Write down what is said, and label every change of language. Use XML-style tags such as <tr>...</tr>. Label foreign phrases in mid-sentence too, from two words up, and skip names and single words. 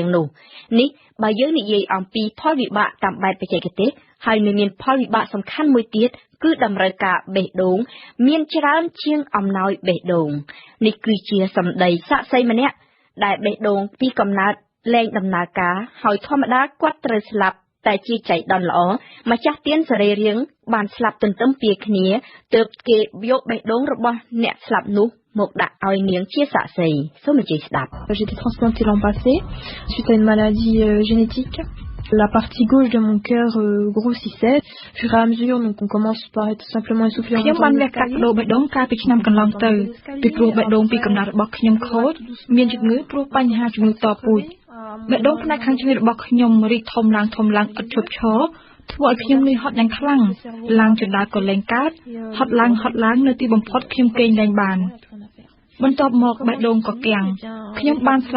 <km>ង្គនោះនេះបើយើងនិយាយអំពីផលវិបាកតាមបែបបច្ចេកទេសហើយមានផលវិបាកសំខាន់មួយទៀតគឺតម្រូវការបេះដូងមានច្រើនជាងអំណោយបេះដូងនេះគឺជាសម្ដីសាក្សីម្នាក់ដែលបេះដូងពីកំណើតលែងដំណើរការហើយធម្មតាគាត់ត្រូវស្លាប់តែជាចៃដន្យល្អម្ចាស់ទៀនសរីរាង្គបានស្លាប់ទន្ទឹមពីគ្នាទើបគេយកបេះដូងរបស់អ្នកស្លាប់នោះមកដាក់ឲ្យនាងជាសាក្សីសូមអញ្ជើញស្ដាប់</km> <fr>J'ai été transplantée l'an passé suite à une maladie génétique. La partie gauche de mon cœur grossissait. Au fur et à mesure, donc on commence par être simplement essoufflé.</fr> <km>ខ្ញុំបានវះកាត់បដូរបេះដូងកាលពីឆ្នាំកន្លងទៅពីព្រោះបេះដូងពីកំណើតរបស់ខ្ញុំខូចមានជំងឺព្រោះបញ្ហាជំងឺតពូជបេះដូងផ្នែកខាងឆ្វេងរបស់ខ្ញុំរីកធំឡើងឥតឈប់ឈ រធ្វើឲ្យខ្ញុំនឿយហត់យ៉ាងខ្លាំងឡើងចណ្ដាលក៏លែងកើតហត់ឡើងនៅទីបំផុតខ្ញុំគេងលែងបានបន្ទាប់មកបេះដូងក៏គាំងខ្ញុំបានស្លាប់</km>